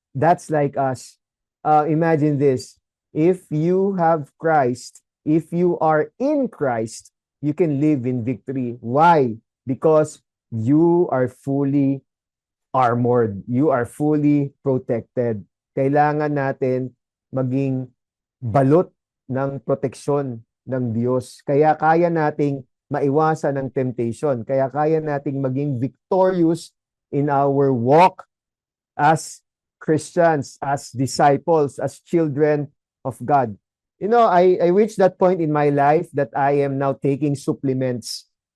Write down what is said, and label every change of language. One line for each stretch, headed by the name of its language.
English: That's like us. Imagine this. If you have Christ, if you are in Christ, you can live in victory. Why? Because you are fully armored. You are fully protected.
Filipino: Kailangan natin maging balot ng proteksyon ng Diyos. Kaya kaya nating maiwasan ng temptation. Kaya kaya nating maging
English: victorious in our walk as Christians, as disciples, as children of God. You know, I reached that point in my life that I am now taking supplements.